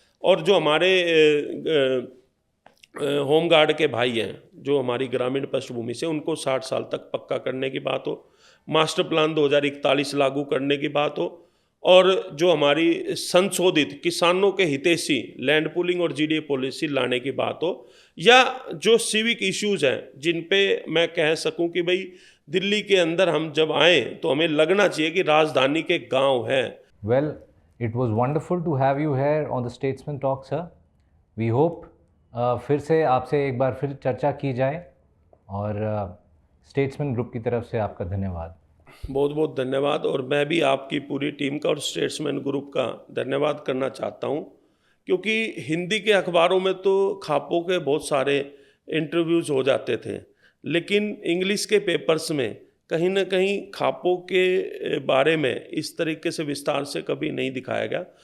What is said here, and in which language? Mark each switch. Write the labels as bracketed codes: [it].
[hi] और जो हमारे होमगार्ड के भाई हैं जो हमारी ग्रामीण पृष्ठभूमि से, उनको 60 साल तक पक्का करने की बात हो, मास्टर प्लान 2041 लागू करने की बात हो, और जो हमारी संशोधित किसानों के हितैषी लैंड पूलिंग और जीडीए पॉलिसी लाने की बात हो, या जो सिविक इश्यूज़ हैं जिन पे मैं कह सकूं कि भाई दिल्ली के अंदर हम जब आए तो हमें लगना चाहिए कि राजधानी के गांव हैं। [en] Well, it was wonderful to have you here on the Statesman Talk, sir. We hope [hi] फिर से आपसे एक बार फिर चर्चा की जाए, और स्टेट्समैन ग्रुप की तरफ से आपका धन्यवाद। बहुत बहुत धन्यवाद। और मैं भी आपकी पूरी टीम का और स्टेट्समैन ग्रुप का धन्यवाद करना चाहता हूं, क्योंकि हिंदी के अखबारों में तो खापों के बहुत सारे इंटरव्यूज़ हो जाते थे, लेकिन इंग्लिश के पेपर्स में कहीं ना कहीं खापों के बारे में इस तरीके से विस्तार से कभी नहीं दिखाया गया।